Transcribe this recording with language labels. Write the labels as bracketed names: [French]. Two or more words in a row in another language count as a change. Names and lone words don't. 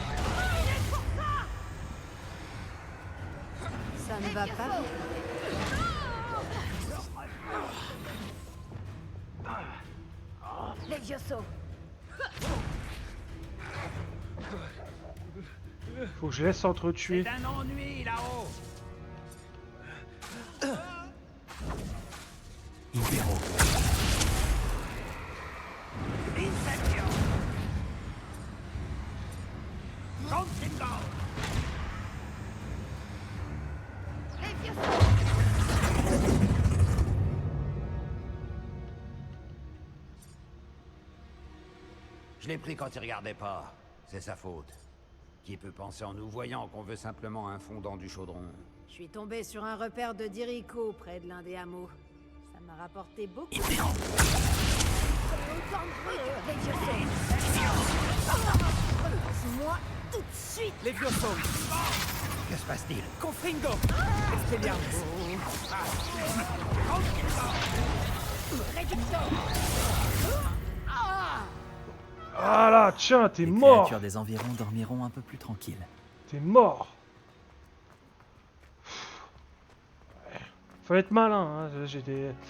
[French] Ça ne va pas. Levioso. Faut que je laisse s'entretuer. C'est un ennui là-haut. Impero. Incendio. Contingo. Je l'ai pris quand il regardait pas. C'est sa faute. Qui peut penser en nous voyant qu'on veut simplement un fondant du chaudron? Je suis tombé sur un repère de Dirico près de l'un des hameaux. Ça m'a rapporté beaucoup. Impero. Autant de bruit que Levioso. Moi tout de suite. Levioso. Que se passe-t-il? Confringo. Expelliarmus. Réducteur. Ah là, tiens, t'es Les mort. créatures des environs dormiront un peu plus tranquilles. T'es mort. Faut être malin, hein. J'ai des...